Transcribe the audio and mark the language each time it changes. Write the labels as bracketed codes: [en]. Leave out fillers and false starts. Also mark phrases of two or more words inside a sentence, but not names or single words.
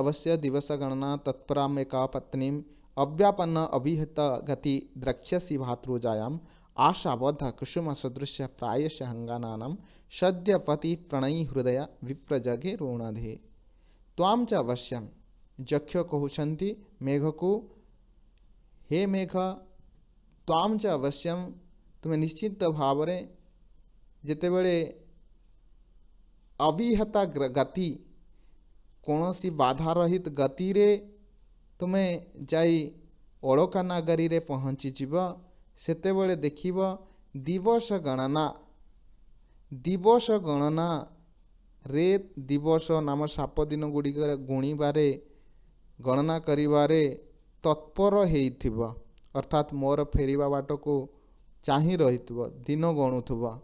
[sa] अवश्य दिवस गणना तत्पराम एका पत्नीम अव्यापन्न अभिहित गति द्रक्ष्यसि भातृजायाम आशाबद्ध कुसुम सदृश प्रायश हंगानानाम सद्यपति प्रणयी हृदय विप्रजगे ऋणधे त्वां च अवश्यम [or] ଯକ୍ଷ କହୁଛନ୍ତି ମେଘକୁ ହେ ମେଘ [sa] ତ୍ୱାଂ ଚ ଅବଶ୍ୟମ୍ [or] ତୁମେ ନିଶ୍ଚିତ ଭାବରେ ଯେତେବେଳେ ଅବିହତା ଗତି କୌଣସି ବାଧାରହିତ ଗତିରେ ତୁମେ ଯାଇ ଅଳକା ନଗରୀରେ ପହଞ୍ଚିଯିବ ସେତେବେଳେ ଦେଖିବ ଦିବସ ଗଣନାରେ ଦିବସ ନାମ 7 ଦିନ ଗୁଡ଼ିକରେ ଗୁଣିବାରେ ଗଣନା କରିବାରେ ତତ୍ପର ହେଇଥିବ ଅର୍ଥାତ୍ ମୋର ଫେରିବା ବାଟକୁ ଚାହିଁ ରହିଥିବ ଦିନ ଗଣୁଥିବ।